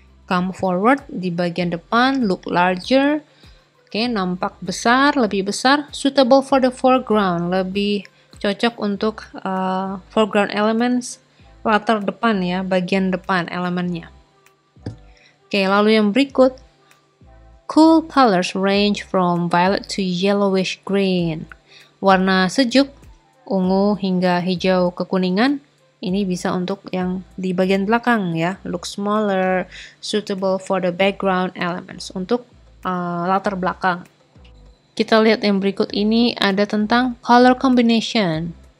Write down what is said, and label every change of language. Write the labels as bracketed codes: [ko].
[en] Come forward [id] di bagian depan, [en] look larger. [id] Oke, nampak besar, lebih besar. [en] Suitable for the foreground, [id] lebih cocok untuk foreground elements, latar depan ya, bagian depan elemennya. Oke, lalu yang berikut. [en] Cool colors range from violet to yellowish green. [id] Warna sejuk, ungu hingga hijau kekuningan. Ini bisa untuk yang di bagian belakang ya, [en] look smaller, suitable for the background elements, [id] untuk latar belakang. Kita lihat yang berikut ini ada tentang color combination.